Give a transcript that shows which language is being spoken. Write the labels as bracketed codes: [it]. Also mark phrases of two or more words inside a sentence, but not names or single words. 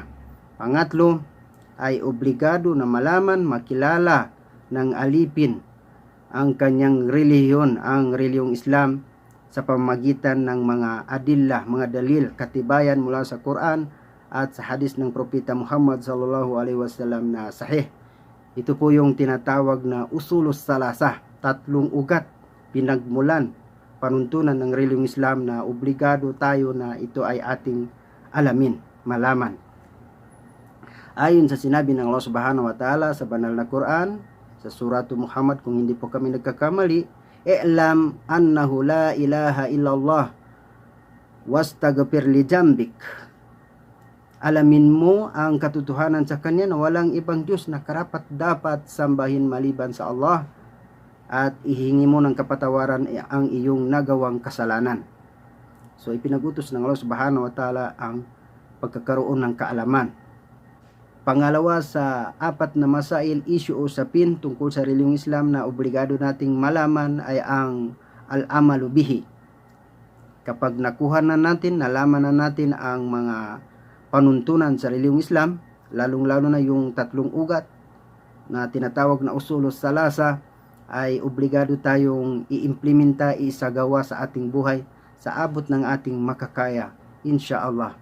[tl] Pangatlo ay obligado na malaman, makilala ng alipin ang kanyang relihiyon, ang reliyong Islam, sa pamamagitan ng mga adillah, mga dalil, katibayan mula sa Quran at sa hadis ng propeta Muhammad [ar] صلى الله عليه وسلم [tl] na sahih. Ito po yung tinatawag na [ar] الأصول الثلاثة, [tl] tatlong ugat, pinagmulan, panuntunan ng reliyong Islam na obligado tayo na ito ay ating alamin, malaman. Ayon sa sinabi ng [ar] الله سبحانه وتعالى [tl] sa banal na Quran, sa suratu Muhammad, kung hindi po kami nagkakamali, [ar] اعلم أنه لا إله إلا الله واستغفر لذنبك. [tl] Alamin mo ang katotohanan sa kanya na walang ibang Diyos na karapat dapat sambahin maliban sa Allah, at ihingi mo ng kapatawaran ang iyong nagawang kasalanan. So ipinagutos ng [ar] الله سبحانه وتعالى [tl] ang pagkakaroon ng kaalaman. Pangalawa sa apat na masail, issue o usapin tungkol sa reliyong Islam na obligado nating malaman ay ang [ar] العمل به. [tl] Kapag nakuha na natin, nalaman na natin ang mga panuntunan sa reliyong Islam, lalong-lalo na yung tatlong ugat na tinatawag na [ar] الأصول الثلاثة, [tl] ay obligado tayong i-implementa, isagawa sa ating buhay sa abot ng ating makakaya, insyaallah.